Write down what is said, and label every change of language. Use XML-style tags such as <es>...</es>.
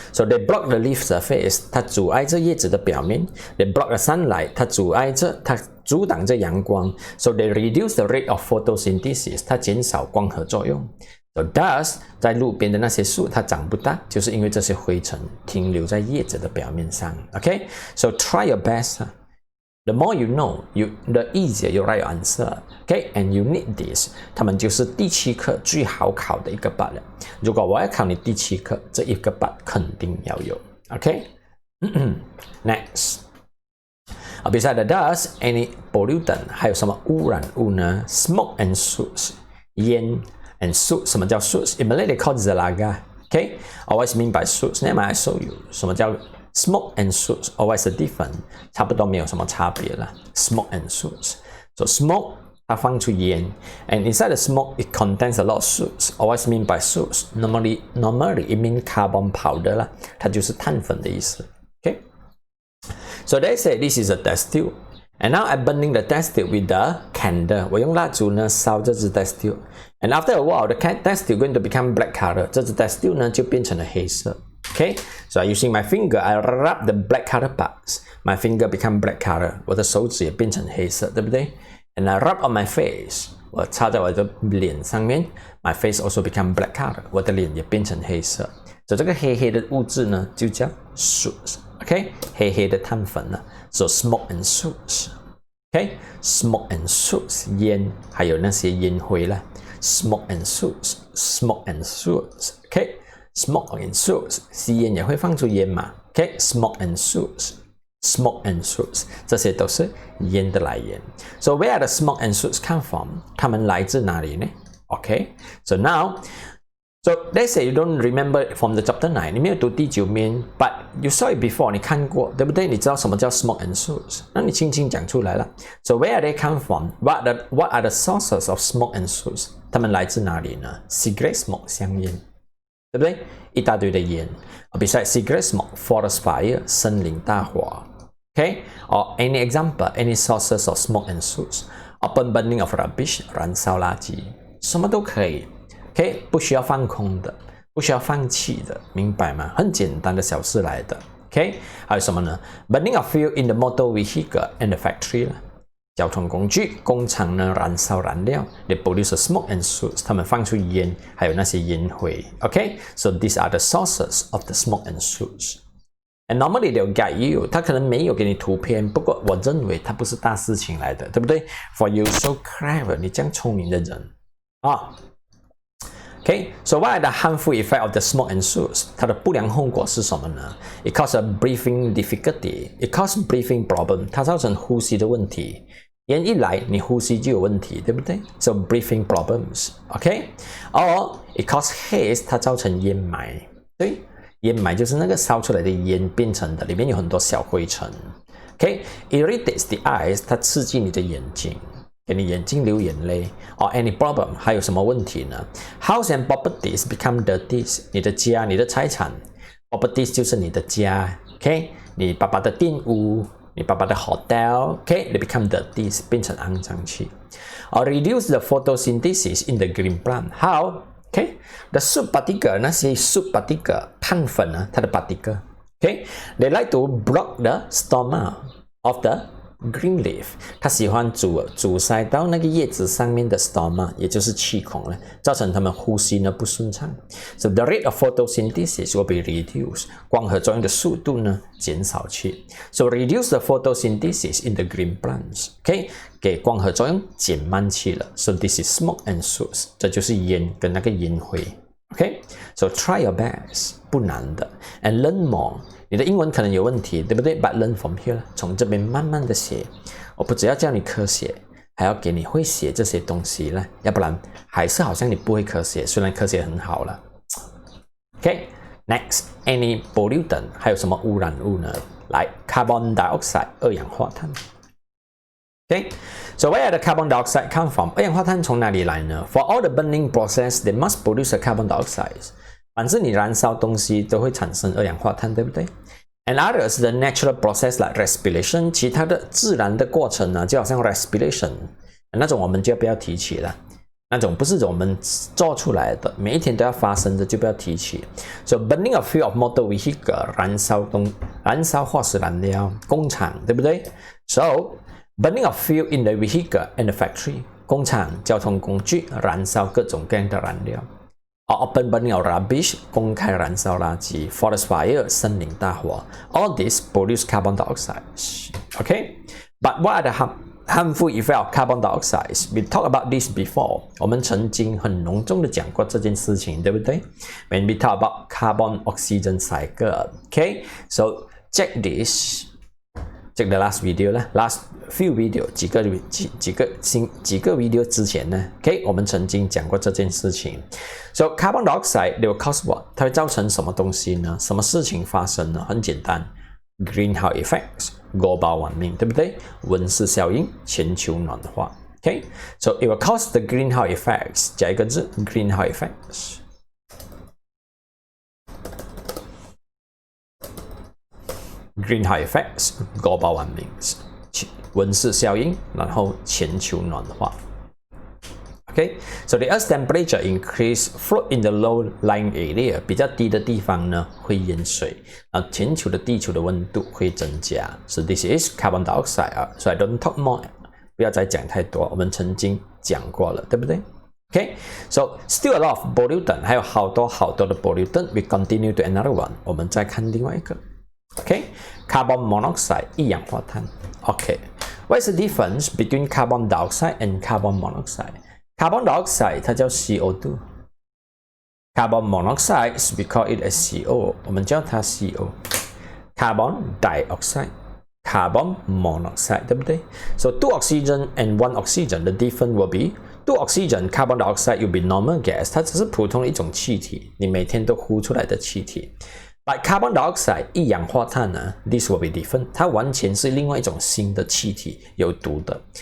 <en>So they block the leaf surface，</en> <zh>它阻碍着叶子的表面</zh> <en>；they block the sunlight，</en> <zh>它阻挡着阳光</zh> <en>，so they reduce the rate of photosynthesis，</en> <zh>它减少光合作用。</zh> <en>So dust</en> <zh>在路边的那些树它长不大，就是因为这些灰尘停留在叶子的表面上。</zh> <en>OK，so try your best。The more you know, the easier you write your answer. Okay, and you need this.</en> <zh>他们就是第7课最好考的一个版了。如果我要考你第7课，这一个版肯定要有。</zh> <en>Okay, next. Beside the dust, any pollutant</en> <zh>还有什么污染物呢</zh> <en>？Smoke and soot， 烟 and soot。</en> <zh>什么叫</zh> <en>soot？ In Malay they call zalaga. Okay, always mean by soot. Never I show you.</en> <zh>什么叫？</zh> <en>Smoke and soot always different，</en> <zh>差不多没有什么差别了。</zh> <en>Smoke and soot， so smoke</en> <zh>它放出烟</zh> <en>，and inside the smoke it contains a lot of soot. Always mean by soot. Normally it mean carbon powder</en> <zh>啦，它就是碳粉的意思。</zh> <en>Okay， so they say this is a test tube, and now I'm burning the test tube with the candle.</en> <zh>我用蜡烛呢烧这支</zh> <en>test tube, and after a while the test tube going to become black color.</en> <zh>这支 test tube 呢就变成了黑色。</zh> <en>Okay, so using my finger, I rub the black color parts. My finger become black color.</en> <zh>我的手指也变成黑色，对不对</zh> <en>？And I rub on my face.</en> <zh>我擦在我的脸上面</zh> <en>，my face also become black color.</en> <zh>我的脸也变成黑色。所以这个黑黑的物质呢，就叫 soot.</zh> <en>OK，</en> <zh>黑黑的碳粉呢</zh> <en>，so smoke and soot. OK， smoke and soot，</en> <zh>烟还有那些烟灰啦</zh> <en>，smoke and soot, smoke and soot. OK。Smoke and soot，</en> <zh>吸烟也会放出烟嘛</zh> <en>？OK，smoke and soot，smoke and soot，</en> <zh>这些都是烟的来源。</zh> <en>So where the smoke and soot come from？</en> <zh>它们来自哪里呢</zh> <en>？OK，so now，so let's say you don't remember from the chapter 9，</en> <zh>你没有读第9面</zh> <en>，but you saw it before，</en> <zh>你看过，对不对？你知道什么叫</zh> <en>smoke and soot？</en> <zh>那你轻轻讲出来了。</zh> <en>So where they come from？What are the sources of smoke and soot？</en> <zh>它们来自哪里呢 ？</zh> <en>Cigarette smoke，</en> <zh>香烟。对不对？一大堆的烟。</zh> <en>Besides cigarette smoke, forest fire,</en> <zh>森林大火。</zh> <en>Okay? Or any example, any sources of smoke and soot. Open burning of rubbish,</en> <zh>燃烧垃圾，什么都可以。</zh> <en>Okay?</en> <zh>不需要放空的，不需要放弃的，明白吗？很简单的小事来的。Okay? 还有什么呢</zh> <en>？Burning of fuel in the motor vehicle and the factory 啦。</en> <zh>交通工具、工厂呢燃烧燃料 ，</zh> <en>they produce smoke and soot，</en> <zh>他们放出烟，还有那些烟灰。</zh> <en>OK，so these are the sources of the smoke and soot. And normally they'll guide you，</en> <zh>他可能没有给你图片，不过我认为它不是大事情来的，对不对 ？</zh> <en>For you so clever，</en> <zh>你这样聪明的人啊。</zh> <en>Okay, so what are the harmful effects of the smoke and soot?</en> <zh>它的不良后果是什么呢</zh> <en>？It causes a breathing difficulty. It causes breathing problem.</en> <zh>它造成呼吸的问题。烟一来，你呼吸就有问题，对不对 ？</zh> <en>So breathing problems. Okay, or it causes haze.</en> <zh>它造成烟霾。对，烟霾就是那个烧出来的烟变成的，里面有很多小灰尘。</zh> <en>Okay, irritates the eyes.</en> <zh>它刺激你的眼睛。给你眼睛流眼泪</zh> <en>or any problem</en> <zh>还有什么问题呢 ？</zh> <en>House and properties become dirty，</en> <zh>你的家、你的财产 ，properties 就是你的家 ，OK？你爸爸的店屋，你爸爸的 hotel，OK？</zh> <en>They become dirty，</en> <zh>变成肮脏气。</zh> <en>Or reduce the photosynthesis in the green plant. How？</en> <zh>OK？</zh> <en>The soot particle</en> <zh>那些 soot particle 碳粉呢，它的 particle，OK？</zh> <en>They like to block the stomach of the green leaf，</en> <zh>它喜欢阻塞到那个叶子上面的 stoma， 也就是气孔了，造成它们呼吸呢不顺畅。</zh> <en>So the rate of photosynthesis will be reduced，</en> <zh>光合作用的速度呢减少去。</zh> <en>So reduce the photosynthesis in the green plants，OK？</en> <zh>给光合作用减慢去了。</zh> <en>So this is smoke and soot，</en> <zh>这就是烟跟那个烟灰。</zh> <en>OK？So try your best，</en> <zh>不难的</zh> <en>，and learn more。</en> <zh>你的英文可能有问题，对不对 ？</zh> <en>But learn from here，</en> <zh>从这边慢慢的写。我不只要教你科学，还要给你会写这些东西呢？要不然还是好像你不会科学，虽然科学很好了。</zh> <en>OK，next， any pollutant</en> <zh>还有什么污染物呢？</zh> <en>来 ，carbon dioxide 二氧化碳。 OK，so where the carbon dioxide come from？</en> <zh>二氧化碳从哪里来呢</zh> <en>？For all the burning process, they must produce a carbon dioxide。</en> <zh>反正你燃烧东西都会产生二氧化碳，对不对 ？</zh> <en>And others, the natural process like respiration，</en> <zh>其他的自然的过程呢，就好像 respiration， 那种我们就不要提起了。那种不是我们做出来的，每一天都要发生的就不要提起。</zh> <en>So burning a fuel of motor vehicle，</en> <zh>燃烧化石燃料，工厂，对不对</zh> <en>？So burning a fuel in the vehicle and the factory，</en> <zh>工厂、交通工具燃烧各种各样的燃料。</zh> <en>Or open burning of rubbish，</en> <zh>公开燃烧垃圾。</zh> <en>Forest fire，</en> <zh>森林大火。</zh> <en>All this produce carbon dioxide. Okay，but what are the harmful effect of carbon dioxide? We talked about this before.</en> <zh>我们曾经很隆重的讲过这件事情，对不对 ？</zh> <en>When we talk about carbon oxygen cycle, okay? So check this. Check the last video</en> <zh>啦 ，</zh> <en>last few video</en> <zh>几个 video 之前呢 ，OK， 我们曾经讲过这件事情。</zh> <en>So carbon dioxide they will cause what？</en> <zh>它会造成什么东西呢？什么事情发生呢？很简单</zh> <en>，greenhouse effects。global warming，</en> <zh>对不对？温室效应，全球暖化。</zh> <en>OK，so it will cause the greenhouse effects，</en> <zh>加一个字</zh> <en>greenhouse effects。greenhouse effects, global warming，</en> <zh>温室效应，然后全球暖化。</zh> <en>Okay，so the Earth's temperature increase, float in the low-lying area，</en> <zh>比较低的地方呢会淹水，全球的地球的温度会增加。</zh> <en>So this is carbon dioxide。 So I don't talk more，</en> <zh>不要再讲太多，我们曾经讲过了，对不对</zh> <en>？Okay，so still a lot of pollutant，</en> <zh>还有好多的</zh> <en>pollutant。We continue to another one，</en> <zh>我们再看另外一个。</zh> <en>Okay，carbon monoxide 一氧化碳。 Okay，what is the difference between carbon dioxide and carbon monoxide？Carbon dioxide 它叫 CO2， Carbon monoxide we call it as CO，</en> <zh>我们叫它</zh> <en>CO。Carbon dioxide, carbon monoxide， 对不对 ？So two oxygen and one oxygen, the difference will be two oxygen, carbon dioxide will be normal gas，</en> <zh>它只是普通的一种气体，你每天都呼出来的气体。</zh> <en>But carbon dioxide</en> <zh>一氧化碳呢 ，</zh> <en>this will be different，</en> <zh>它完全是另外一种新的气体，有毒的。</zh>